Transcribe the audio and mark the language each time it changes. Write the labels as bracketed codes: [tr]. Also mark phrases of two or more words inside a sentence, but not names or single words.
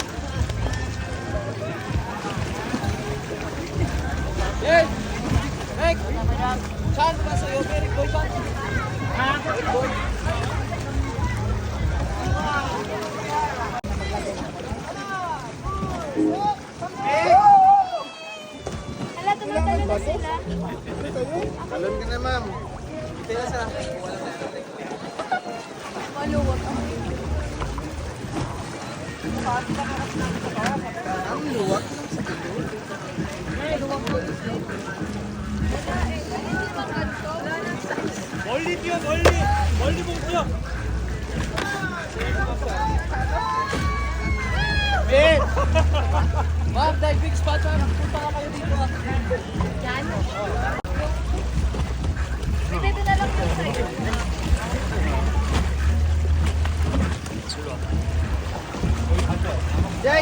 [en] Yes! Next! [tl] Chance pa sa'yo, [en] very good chance. Ha? Good. [tl] Hala, tumatalo na sila. Talon ka na, ma'am. Tira sa... Maluwag. Ang luwag. [ko] 멀리 뛰어, 멀리. 멀리 보고 뛰어. [tl] Ben! Ma'am, dahil [en] big spot [tl] na. Punta ka kayo dito. Yan. Dito na lang yung sa'yo. Jay!